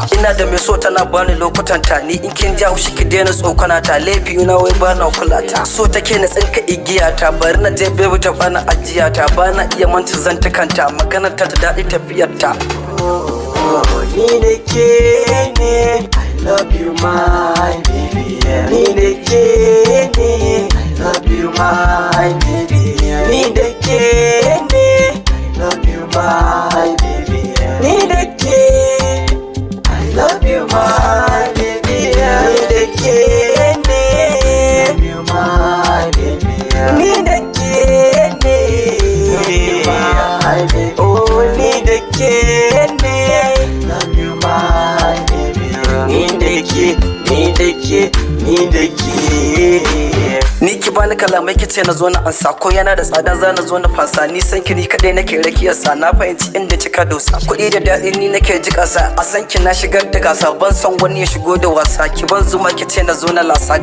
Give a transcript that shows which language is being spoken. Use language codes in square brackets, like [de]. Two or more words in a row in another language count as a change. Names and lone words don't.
[ha] Ina da mai so tana bani lokutan ta. Ni in kin ja haushi ki daina tsokana ta. Laifi na wai ba na kula ta. So take na tsinka igiya ta. Bari na je baby ta bana ajiya ta. Ba na iya manci zantukanta. Maganar ta da daɗi tafiyar ta. Ni da ke ne, [en] I love you my baby. [ha] Ni da ke ne, [en] I love you my baby. [ha] Ni da ke ne, [en] I love you my baby. [ha] Ni da ke, [en] I love you my baby. [ha] Ni da ke ne, [en] I love you my baby. [ha] Ni da ke ne, [en] I love you my baby. [ha] Oh, ni da ke ne, [en] love you my baby. [ha] Ni da ke, ni da ke, ni da ke. Ni ki bani kalamai kice na zo na ansa. Ko yana da tsada za na zo na fasa. Ni san ki ni kadai nake rakiyarsa. Na fahimci inda kika dosa. Kuɗi da daɗi ni nake ji ƙasa. A san ki na shigar da gasa. Ban san wani ya shigo da wasa. Ki ban zuma kice na zo na lasa.